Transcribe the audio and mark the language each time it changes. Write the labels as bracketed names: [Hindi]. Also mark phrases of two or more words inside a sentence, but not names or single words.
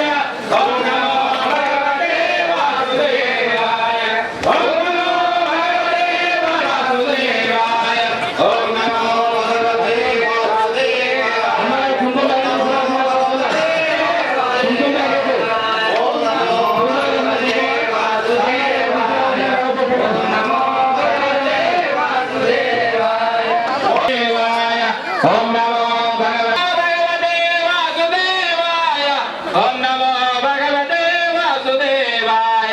[Sanskrit] ఓం నమో భగవతే వాసుదేవాయ. ఓం నమో భగవతే వాసుదేవాయ. ఓం నమో భగవతే వాసుదేవాయ. [Telugu] అందరూ కుంకుమ [Sanskrit] ఓం నమో భగవతే వాసుదేవాయ. ఓం నమో భగవతే వాసుదేవాయ. ఓం నమో భగవతే వాసుదేవాయ. ఓం నమో భగవతే వాసుదేవాయ.